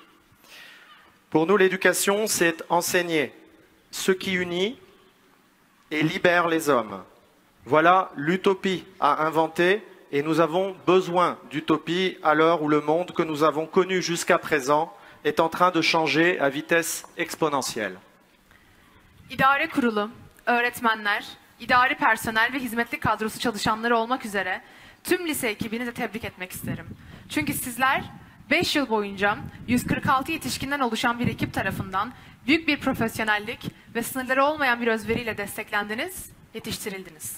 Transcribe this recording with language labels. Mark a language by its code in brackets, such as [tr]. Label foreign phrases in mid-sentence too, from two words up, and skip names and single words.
[fr] Pour nous, l'éducation, c'est enseigner ce qui unit et libère les hommes. Voilà l'utopie à inventer et nous avons besoin d'utopie à l'heure où le monde que nous avons connu jusqu'à présent est en train de changer à vitesse exponentielle. [tr] İdare kurulu, öğretmenler, idari personel ve hizmetli kadrosu çalışanları olmak üzere tüm lise ekibini de tebrik etmek isterim. Çünkü sizler 5 yıl boyunca 146 yetişkinden oluşan bir ekip tarafından büyük bir profesyonellik ve sınırları olmayan bir özveriyle desteklendiniz, yetiştirildiniz.